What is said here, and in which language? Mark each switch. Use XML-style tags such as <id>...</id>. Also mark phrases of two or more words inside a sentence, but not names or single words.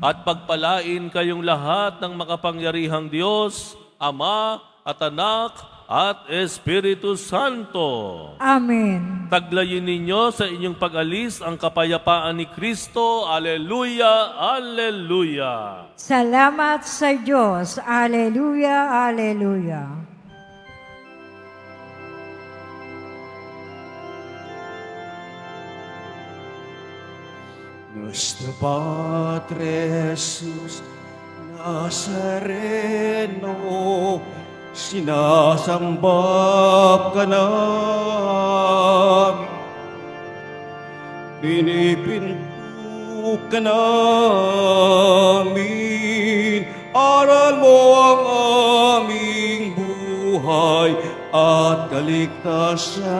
<tl>At pagpalain kayong lahat ng makapangyarihang Diyos, Ama at Anak at Espiritu Santo. Amen. Taglayin ninyo sa inyong pag-alis ang kapayapaan ni Kristo. Alleluia, alleluia. Salamat sa Diyos. Alleluia, alleluia. Nuestro Padre Jesús Nazareno, sinasamba ka namin. Pinipinto ka namin, aral mo ang aming buhay at kaligtasan.</tl>